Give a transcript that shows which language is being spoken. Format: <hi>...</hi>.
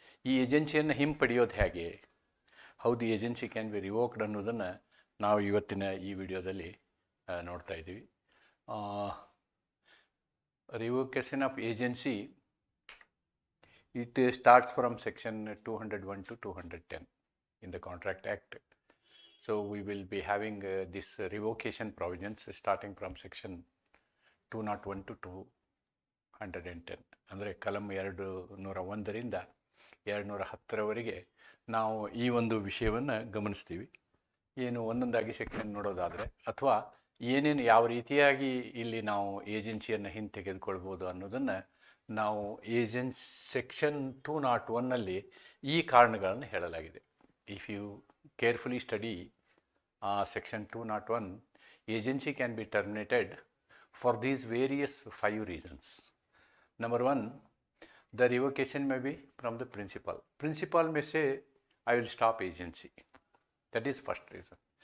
<kn>ಈ ಏಜೆನ್ಸಿಯನ್ನು ಹಿಂಪಡೆಯೋದು ಹೇಗೆ,</kn> <en>how the agency can be revoked</en> <kn>ಅನ್ನೋದನ್ನು ನಾವು ಇವತ್ತಿನ ಈ ವಿಡಿಯೋದಲ್ಲಿ ನೋಡ್ತಾ ಇದ್ದೀವಿ.</kn> <en>Revocation of agency it starts from section 201 to 210 in the Contract Act. So we will be having this revocation provisions starting from section 201 to 210.</en> <kn>ಅಂದರೆ ಕಲಂ 201ರಿಂದ 210ರವರೆಗೆ ನಾವು ಈ ಒಂದು ವಿಷಯವನ್ನು ಗಮನಿಸ್ತೀವಿ. ಏನು ಒಂದೊಂದಾಗಿ ಸೆಕ್ಷನ್ ನೋಡೋದಾದರೆ, ಅಥವಾ ಏನೇನು ಯಾವ ರೀತಿಯಾಗಿ ಇಲ್ಲಿ ನಾವು ಏಜೆನ್ಸಿಯನ್ನು ಹಿಂತೆಗೆದುಕೊಳ್ಬೋದು ಅನ್ನೋದನ್ನು ನಾವು ಸೆಕ್ಷನ್ 201ನಲ್ಲಿ ಈ ಕಾರಣಗಳನ್ನು ಹೇಳಲಾಗಿದೆ.</kn> <en>If you carefully study section 201, agency can be terminated for these various 5 reasons. Number 1, the revocation may be from the principal. Principal may say, I will stop agency. That is first reason.</en>